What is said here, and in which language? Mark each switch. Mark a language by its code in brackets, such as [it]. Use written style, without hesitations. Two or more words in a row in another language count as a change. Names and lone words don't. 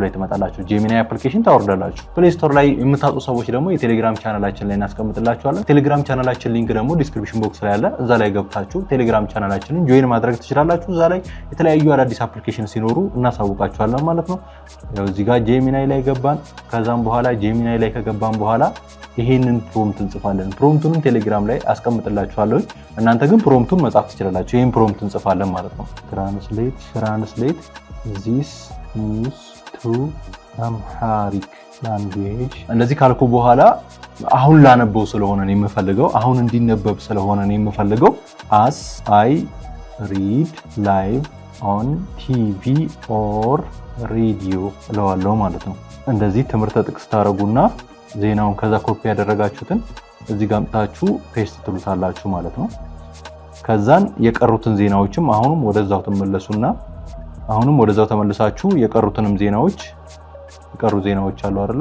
[am] ላይ ትመጣላችሁ። ጄሚናይ አፕሊኬሽን ታወርዳላችሁ። ፕሌይ ስቶር ላይ የምታጡ ሰዎች ደግሞ የቴሌግራም ቻናላችን ላይ እናስቀምጥላችኋለን። ቴሌግራም ቻናላችን ሊንክ ደግሞ [en] description box [am] ላይ አለ። እዛ ላይ ገብታችሁ ቴሌግራም ቻናላችንን ጆይን ማድረግ ትችላላችሁ። እዛ ላይ የተለያዩ አዳዲስ አፕሊኬሽን ሲኖሩ እናሳውቃችኋለን ማለት ነው። ያው እዚህ ጋር ጄሚናይ ላይ ገባን። ከዛም በኋላ ጄሚናይ ላይ ከገባን በኋላ ይሄንን ፕሮምፕት እንጽፋለን። ፕሮምፕቱንም ቴሌግራም ላይ አስቀምጥላችኋለሁ። እናንተ ግን ፕሮምፕቱን መጻፍ ትችላላችሁ። ይሄን ፕሮምፕት እንጽፋለን ማለት ነው። [en] translate this news to Amharic language [am] እንደዚህ ካልኩ በኋላ አሁን ላነበው ስለሆነ ነው የምፈልገው፣ አሁን እንዲነበብ ስለሆነ ነው የምፈልገው [en] as I read live on TV or radio [am] እለዋለሁ ማለት ነው። እንደዚህ ትምህርት ጥቅስ ታረጉና ዜናውን ከዛ ኮፒ ያደረጋችሁትን እዚህ ጋር አምጣችሁ ፔስት ትሉታላችሁ ማለት ነው። ከዛን የቀሩትን ዜናዎችም አሁንም ወደዛው ተመለሱና አሁንም ወደዛው ተመልሳችሁ የቀሩትንም ዜናዎች የቀሩ ዜናዎች አሉ አይደለ?